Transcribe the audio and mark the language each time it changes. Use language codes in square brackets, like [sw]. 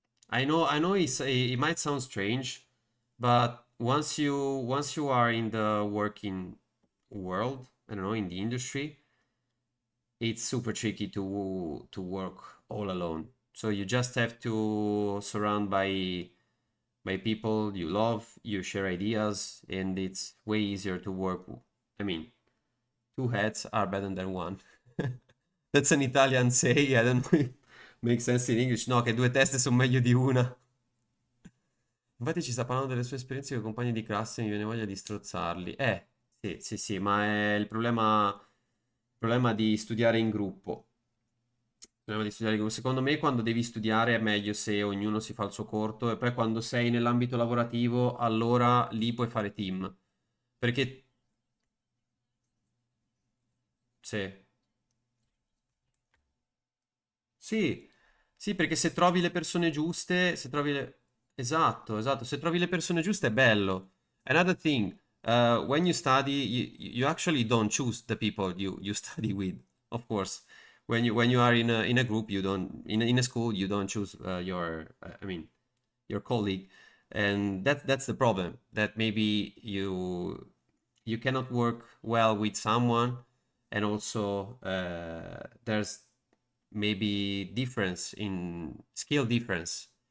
[en] I know it might sound strange, but once you are in the working world, I don't know, in the industry, it's super tricky to work all alone. So you just have to surround by by people you love, you share ideas, and it's way easier to work. I mean, two heads are better than one. That's an Italian say, I don't know if makes sense in English. [it] No, che due teste sono meglio di una. Infatti ci sta parlando delle sue esperienze con i compagni di classe, mi viene voglia di strozzarli. Sì, ma è il problema di studiare in gruppo. Secondo me quando devi studiare è meglio se ognuno si fa il suo corto e poi quando sei nell'ambito lavorativo allora lì puoi fare team. Perché sì. Sì, sì, perché se trovi le persone giuste, se trovi le... Esatto, se trovi le persone giuste è bello. [en] Another thing, when you study, you actually don't choose the people you study with, of course. When you are in a group, you don't, in a school, you don't choose your colleague. And that's the problem, that maybe you cannot work well with someone, and also there's maybe difference in skill differences.